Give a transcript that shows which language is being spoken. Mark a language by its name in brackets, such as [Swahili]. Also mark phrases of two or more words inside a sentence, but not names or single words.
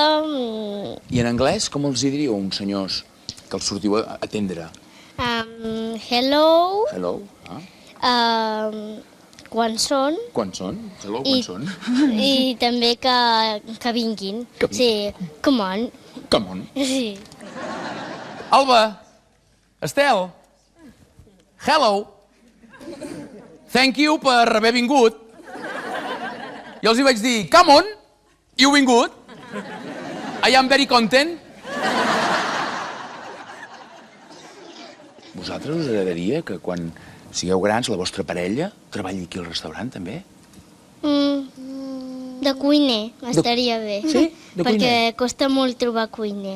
[Catalan] I en anglès, com els hi diríeu a uns senyors que els sortiu a atendre? [English] Hello. Hello. Ah. [Catalan] Quan són. Quan són? Hello, quan són? I també que vinguin. Sí, [English] come on. Come on. [Catalan] Sí. Alba, Estel, [English] hello. Thank you [Catalan] per haver vingut. I els hi vaig dir, [English] come on, [Catalan] i heu vingut. [English] I am very content. [Catalan] Vosaltres us agradaria que quan sigueu grans la vostra parella treballi aquí al restaurant, també? De cuiner, estaria bé. Sí? De cuiner? Perquè costa molt trobar cuiner.